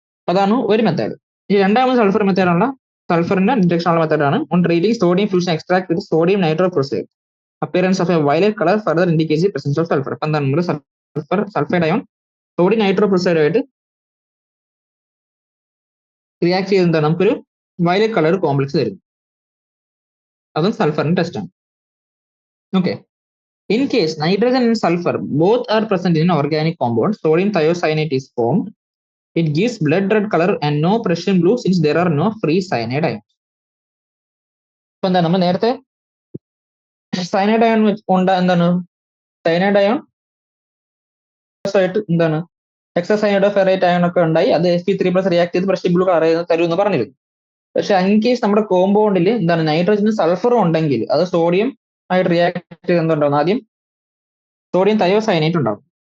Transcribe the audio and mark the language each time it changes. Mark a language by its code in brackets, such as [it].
[ml] അതാണ് ഒരു മെത്തേഡ്. ഈ രണ്ടാമത് സൾഫർ മെത്തേഡുള്ള സൾഫറിന്റെ ഡിറ്റക്ഷൻ ഉള്ള മെത്തേഡാണ് [en] On treating sodium fusion extract with sodium nitroprusside. Appearance of a violet colour further indicates the presence of sulphur. [ml] അപ്പൊ എന്താണ് നമ്മൾ സൾഫൈഡ് അയോൺ സോഡിയം നൈട്രോപ്രോസൈഡുമായിട്ട് റിയാക്ട് ചെയ്ത് എന്താണ് നമുക്കൊരു വയലറ്റ് കളർ കോംപ്ലക്സ് തരുന്നു. അതും സൾഫറിന്റെ ടെസ്റ്റ് ആണ്. [en] Okay, in case nitrogen and sulfur both are present in an organic compound, sodium thiocyanate is formed. It gives blood red color and no Prussian blue since there are no free cyanide ions. [ml] അപ്പൊ എന്താണ് നമ്മൾ നേരത്തെ cyanide ion എന്താണ് cyanide ion ആയിട്ട് എന്താണ് ഹെക്സാസൈനൈഡോഫെറൈറ്റ് ion ഒക്കെ ഉണ്ടായി. അത് Fe3+ റിയാക്ട് ചെയ്ത് പ്രഷ്യൻ ബ്ലൂ കളർ തരുമെന്ന് പറഞ്ഞിരുന്നു. പക്ഷെ ഇൻ കേസ് നമ്മുടെ കോമ്പൗണ്ടിൽ എന്താണ് നൈട്രജനും സൾഫറും ഉണ്ടെങ്കിൽ അത് സോഡിയം ആയിട്ട് റിയാക്ട് ചെയ്ത് എന്തുണ്ടാവും ആദ്യം സോഡിയം തയോസൈനേറ്റ് ഉണ്ടാവും.